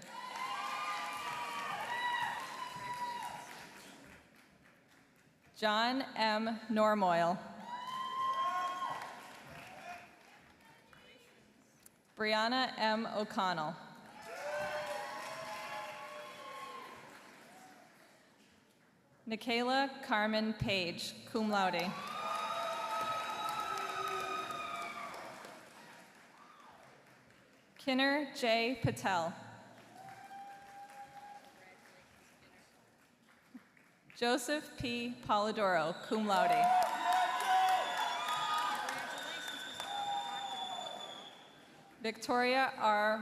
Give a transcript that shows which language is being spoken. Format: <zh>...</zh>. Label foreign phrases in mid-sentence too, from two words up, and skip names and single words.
<en>John M. Normoyle. Brianna M. O'Connell. Nikayla Carmen Page,</en> <la>cum laude.</la> <en>Kinner J. Patel. Joseph P. Polidoro,</en> <la>cum laude.</la> <en>Victoria R.</en>